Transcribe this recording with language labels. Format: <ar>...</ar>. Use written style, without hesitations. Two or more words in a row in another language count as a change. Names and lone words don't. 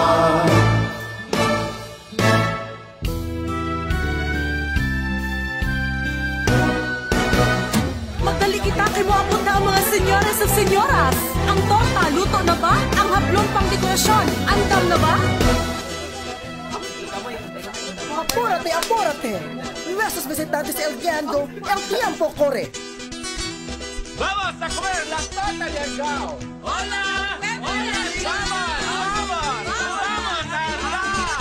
<ceb>Magdali kita kay moabot na ang mga senyoras at senyoras. Ang torta, luto na ba? Ang hablon pang dekorasyon, andam na ba?</ceb> <es>Apúrate, apúrate. Nuestros visitantes el guiando, el tiempo corre. ¡Vamos a comer la torta de Argao! ¡Hola! ¡Hola! ¡Vamos! ¡Vamos! ¡Vamos a Argao!</es>